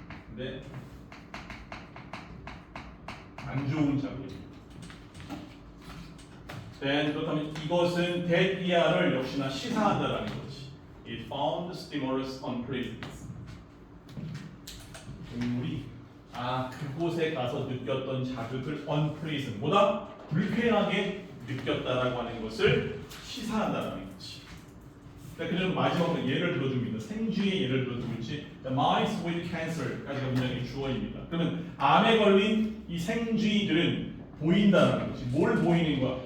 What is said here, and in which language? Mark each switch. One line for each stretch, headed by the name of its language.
Korean: 근데 안 좋은 자극. 그렇다면 이것은 대이하를 역시나 시사한다라는 거지.
English: It found stimulus unpleasant.
Korean: 동물이 그곳에 가서 느꼈던 자극을 unpleasant, 뭐다? 불쾌하게 느꼈다라고 하는 것을 시사한다라는 거지. 그래서 마지막으로 예를 들어줍니다. 생쥐의 예를 들어주고 있지. Mice with cancer까지가 문장의 주어입니다. 그러면 암에 걸린 이 생쥐들은 보인다는 거지. 뭘 보이는 거야?